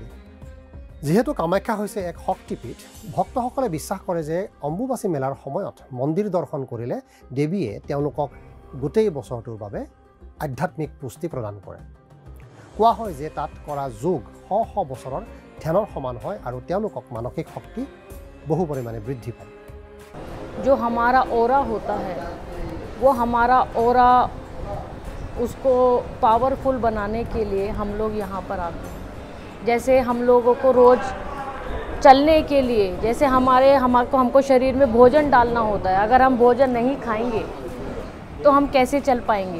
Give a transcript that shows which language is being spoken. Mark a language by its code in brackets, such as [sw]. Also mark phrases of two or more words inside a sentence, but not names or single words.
[as] যিহেতু কামাখ্যা হৈছে এক শক্তিপীঠ, ভক্তসকলে বিশ্বাস কৰে যে অম্বুবাচী মেলাৰ সময়ত মন্দিৰ দৰ্শন কৰিলে দেৱীয়ে তেওঁলোকক গোটেই বছৰটোৰ বাবে আধ্যাত্মিক পুষ্টি প্ৰদান কৰে। কোৱা হয় যে তাত কৰা যোগ শ বছৰৰ ধ্যানৰ সমান হয় আৰু তেওঁলোকক মানসিক শক্তি বহু পৰিমাণে বৃদ্ধি পায়। [hi] जो हमारा ओरा होता है वो हमारा ओरा उसको पावरफुल बनाने के लिए हम लोग यहाँ पर आते हैं। जैसे हम लोगों को रोज़ चलने के लिए जैसे हमको शरीर में भोजन डालना होता है, अगर हम भोजन नहीं खाएंगे तो हम कैसे चल पाएंगे।